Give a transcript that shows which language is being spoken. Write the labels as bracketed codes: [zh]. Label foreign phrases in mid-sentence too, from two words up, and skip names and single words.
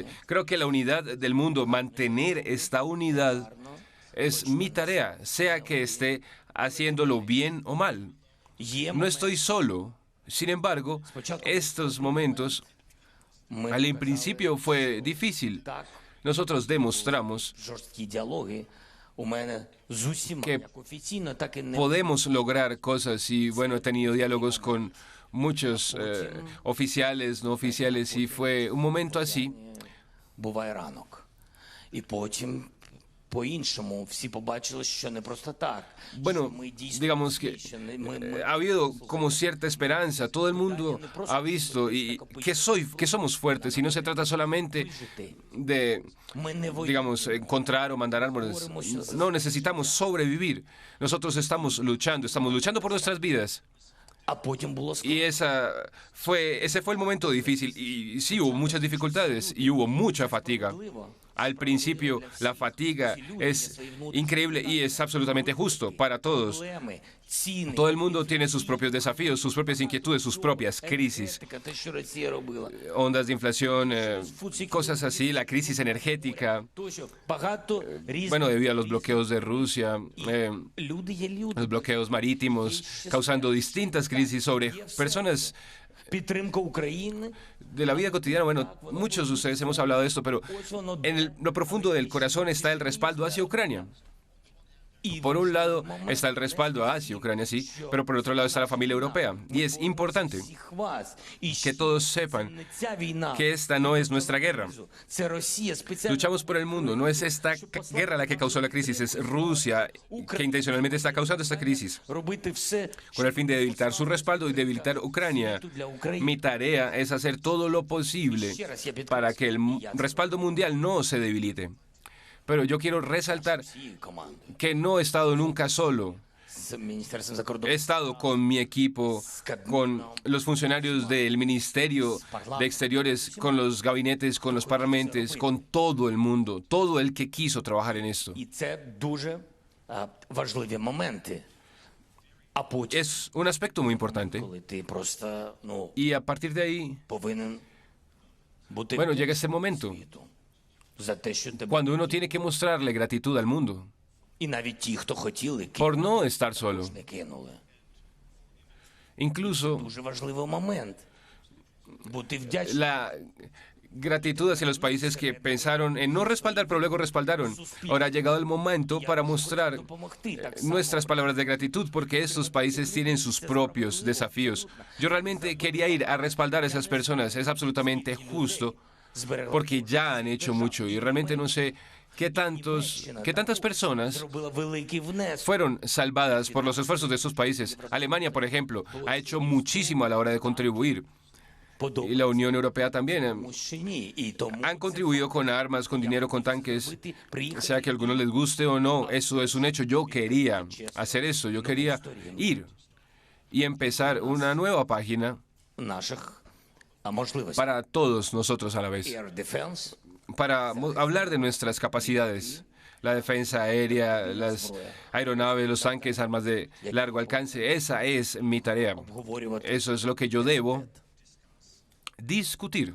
[es] Creo que la unidad del mundo, mantener esta unidad, es mi tarea, sea que esté haciéndolo bien o mal. No estoy solo. Sin embargo, estos momentos, al principio fue difícil, nosotros demostramos [uk] жорсткі діалоги у мене з усіма, [es] que [uk] як офіційно, так і не [es] podemos lograr cosas y bueno, he tenido diálogos con muchos oficiales, no oficiales y fue un momento así. [uk] буває ранок. І потім по-іншому всі побачили, що не просто так. [es] Bueno, [uk] що ми дійсно [es] digamos que [uk] що ми [es] ha habido como cierta esperanza. Todo el mundo ha visto y que somos fuertes y no se trata solamente de, digamos, encontrar o mandar árboles. No, necesitamos sobrevivir. Nosotros estamos luchando por nuestras vidas. [uk] А потім було [es] Y ese fue el momento difícil. Y sí, hubo muchas dificultades y hubo mucha fatiga. Al principio, la fatiga es increíble y es absolutamente justo para todos. [uk] проблеми, ціни. [es] Todo el mundo tiene sus propios desafíos, sus propias inquietudes, sus propias crisis. [uk] Те, що Росія робила. [es] Ondas de inflación, cosas así, la crisis energética. [uk] Тощо багато різних. [es] Bueno, debido a los bloqueos de Rusia, [uk] Люди є люди. [es] los bloqueos marítimos, causando distintas crisis sobre personas [uk] Підтримка України. [es] de la vida cotidiana. Bueno, muchos de ustedes hemos hablado de esto, pero en lo profundo del corazón está el respaldo hacia Ucrania. Por un lado está el respaldo hacia Ucrania, sí, pero por otro lado está la familia europea. Y es importante [uk] Всіх вас. І [es] que todos sepan [uk] не ця війна. [es] que esta no es nuestra guerra. [uk] Це Росія спеціально. [es] Luchamos por el mundo. No es esta guerra la que causó la crisis, es Rusia que intencionalmente está causando esta crisis. [uk] Робити все, [es] Con el fin de debilitar su respaldo y debilitar Ucrania. Mi tarea es hacer todo lo posible para que el respaldo mundial no se debilite. Pero yo quiero resaltar [uk] всією командою. [es] que no he estado nunca solo. [uk] З Міністерством [es] He [uk] закордонних [es] estado con mi equipo, con los funcionarios del Ministerio de Exteriores, con los gabinetes, con los parlamentos, con todo el mundo, todo el que quiso trabajar en esto. [uk] І це дуже важливі моменти. А потім, [es] Es un aspecto muy importante. [uk] коли ти просто, [es] Y a partir de ahí, [uk] повинен бути [es] bueno, llega este momento, [uk] світу за те, що тебе. [es] cuando uno tiene que mostrarle gratitud al mundo [uk] І навіть ті, хто хотіли, [es] por no estar solo. [uk] не кинули. [es] Incluso [uk] Дуже важливий момент. Бути вдячним. [es] la gratitud hacia los países que pensaron en no respaldar, pero luego respaldaron. Ahora ha llegado el momento para mostrar [uk] Допомогти так само. [es] nuestras palabras de gratitud porque estos países tienen sus propios desafíos. Yo realmente quería ir a respaldar a esas personas, es absolutamente justo [uk] Зберегли. [es] porque ya han hecho mucho y realmente no sé qué tantas personas [uk] Зробила великий внесок. [es] fueron salvadas por los esfuerzos de estos países. Alemania, por ejemplo, ha hecho muchísimo a la hora de contribuir y la Unión Europea también. [uk] Тому що ні. І тому [es] Han contribuido con armas, con dinero, con tanques, sea que a algunos les guste o no, eso es un hecho. Yo quería hacer eso, yo quería ir y empezar una nueva página [uk] наших можливостей. [es] para todos nosotros a la vez, [en] Air Defense, [es] para hablar de nuestras capacidades, la defensa aérea, las aeronaves, los tanques, armas de largo alcance. Esa es mi tarea. [uk] обговорювати. [es] Eso es lo que yo debo discutir.